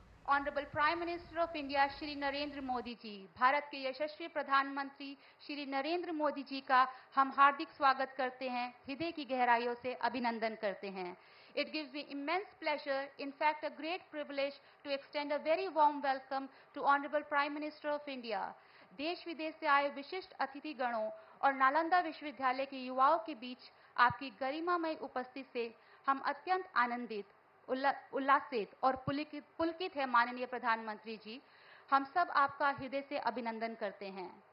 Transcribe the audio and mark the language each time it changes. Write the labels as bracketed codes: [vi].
[en] honourable prime minister of India [hi] Shri Narendra Modi ji, Bharat के यशस्वी प्रधानमंत्री श्री नरेंद्र मोदी जी का हम हार्दिक स्वागत करते हैं, हृदय की गहराइयों से अभिनंदन करते हैं. [en] It gives me immense pleasure, in fact a great privilege, to extend a very warm welcome to Honorable Prime Minister of India. [hi] देश विदेश से आए विशिष्ट अतिथि गणों और नालंदा विश्वविद्यालय के युवाओं के बीच आपकी गरिमामय उपस्थिति से हम अत्यंत आनंदित, उल्लासित और पुलकित है. माननीय प्रधानमंत्री जी, हम सब आपका हृदय से अभिनंदन करते हैं.